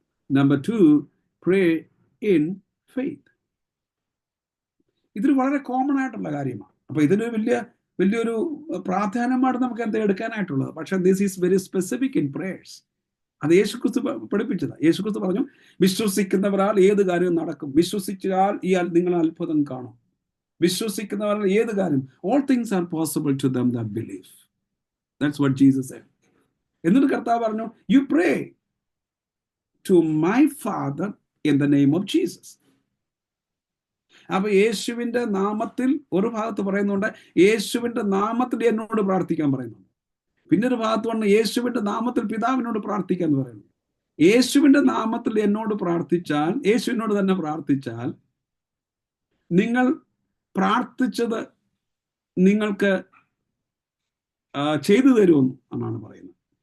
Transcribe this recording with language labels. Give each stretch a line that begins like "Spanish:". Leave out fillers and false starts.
Malayalam: Number 2,
English: Pray in faith.
Malayalam: ഇതൊരു വളരെ common ആയിട്ടുള്ള കാര്യമാണ്. അപ്പൊ ഇതിന് വലിയൊരു പ്രാധാന്യമാണ് നമുക്ക് എന്താ എടുക്കാനായിട്ടുള്ളത്. പക്ഷെ
English: This is very specific in prayers.
Malayalam: അത് യേശുക്രിസ്തു പഠിപ്പിച്ചത്. യേശുക്രിസ്തു പറഞ്ഞു, വിശ്വസിക്കുന്നവരാൽ ഏത് കാര്യവും നടക്കും. വിശ്വസിച്ചാൽ നിങ്ങൾ അത്ഭുതം കാണും. വിശ്വസിക്കുന്നവരാൽ ഏത് കാര്യം,
English: all things are possible to them that believe. That's what Jesus said.
Malayalam: എന്നിട്ട് കർത്താവ് പറഞ്ഞു,
English: you pray to my Father in the name of Jesus.
Malayalam: അപ്പൊ യേശുവിന്റെ നാമത്തിൽ ഒരു ഭാഗത്ത് പറയുന്നുണ്ട്, യേശുവിന്റെ നാമത്തിൽ എന്നോട് പ്രാർത്ഥിക്കാൻ പറയുന്നുണ്ട്. പിന്നെ ഒരു ഭാഗത്ത് പറഞ്ഞു, യേശുവിന്റെ നാമത്തിൽ പിതാവിനോട് പ്രാർത്ഥിക്കാൻ പറയുന്നു. യേശുവിന്റെ നാമത്തിൽ എന്നോട് പ്രാർത്ഥിച്ചാൽ, യേശുവിനോട് തന്നെ പ്രാർത്ഥിച്ചാൽ നിങ്ങൾ പ്രാർത്ഥിച്ചത് നിങ്ങൾക്ക് ചെയ്തു തരുമെന്ന് എന്നാണ് പറയുന്നത്.